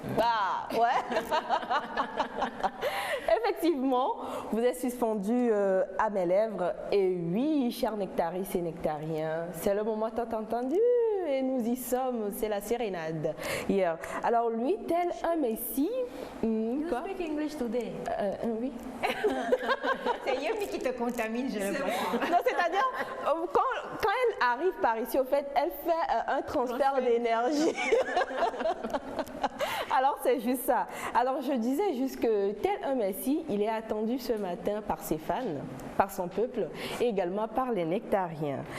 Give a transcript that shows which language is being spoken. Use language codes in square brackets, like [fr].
[fr] Bah, ouais. Effectivement, vous êtes suspendu à mes lèvres. Et oui, chers nectaristes et nectariens, c'est le moment tant entendu. Et nous y sommes, c'est la sérénade hier. Alors lui, tel un messie. [en] You speak English today? [fr] Oui. C'est Yemi qui te contamine, je le vois. Non, c'est-à-dire, quand elle arrive par ici, au fait, elle fait un transfert d'énergie. Alors, c'est juste ça. Alors, je disais juste que tel un messie, il est attendu ce matin par ses fans, par son peuple et également par les nectariens.